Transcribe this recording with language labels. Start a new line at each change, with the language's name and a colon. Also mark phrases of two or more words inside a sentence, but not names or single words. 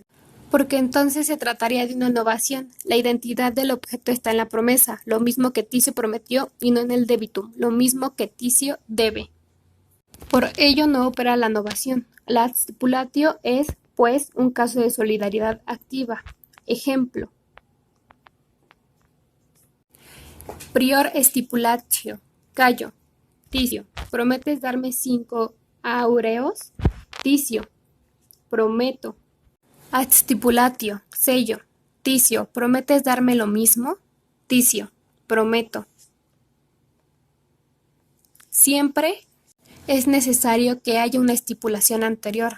Spanish: Porque entonces se trataría de una novación. La identidad del objeto está en la promesa, lo mismo que Ticio prometió, y no en el debitum, lo mismo que Ticio debe. Por ello no opera la novación. La adstipulatio es, pues, un caso de solidaridad activa. Ejemplo:
Latin: prior stipulatio,
Spanish: Cayo, Ticio, ¿prometes darme 5 aureos? Ticio, prometo. Adstipulatio, Sello, Ticio, ¿prometes darme lo mismo? Ticio, prometo. Siempre es necesario que haya una estipulación anterior.